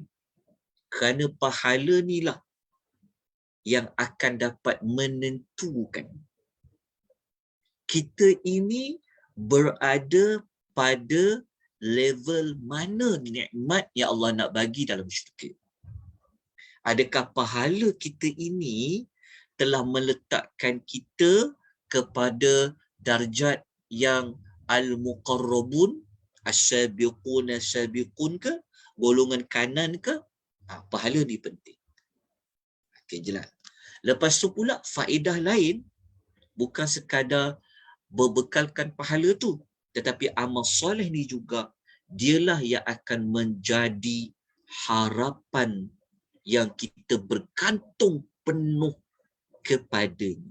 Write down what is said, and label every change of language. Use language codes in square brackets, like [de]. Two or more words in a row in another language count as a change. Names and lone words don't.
[ms] Kerana pahala ni lah yang akan dapat menentukan kita ini berada pada level mana nikmat yang Allah nak bagi dalam syurga. Adakah pahala kita ini telah meletakkan kita kepada darjat yang [ar] المقربون، السابقون السابقون [ms] ke, golongan kanan ke? Pahala ni penting. Okey, jelas. Lepas tu pula faedah lain bukan sekadar berbekalkan pahala tu, tetapi amal soleh ni juga dialah yang akan menjadi harapan yang kita bergantung penuh kepadanya.